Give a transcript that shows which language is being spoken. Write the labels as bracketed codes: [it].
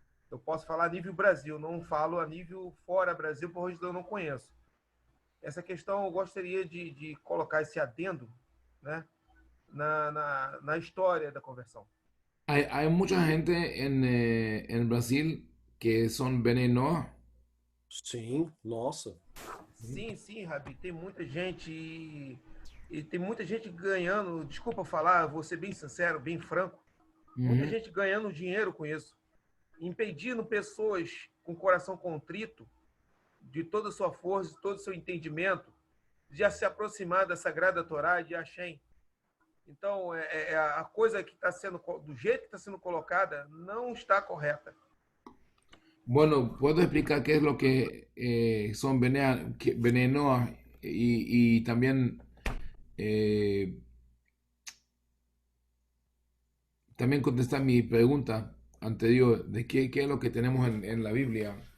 [pt] Eu posso falar a nível Brasil, não falo a nível fora Brasil, porque eu não conheço. Essa questão eu gostaria de colocar esse adendo, né, na história da conversão. [es] Hay mucha gente en Brasil que son Bene Noah. [pt] Sim, nossa. Sim, sim, Rabi, tem muita gente e tem muita gente ganhando, desculpa falar, vou ser bem sincero, bem franco, muita gente ganhando dinheiro com isso, impedindo pessoas com coração contrito, de toda a sua força, de todo o seu entendimento, de se aproximar da Sagrada Torá e de Hashem. Então, a coisa que está sendo, do jeito que está sendo colocada, não está correta. [es] Bueno, puedo explicar qué es lo que son Bene Noah y también, también contestar mi pregunta anterior de qué es lo que tenemos en la Biblia.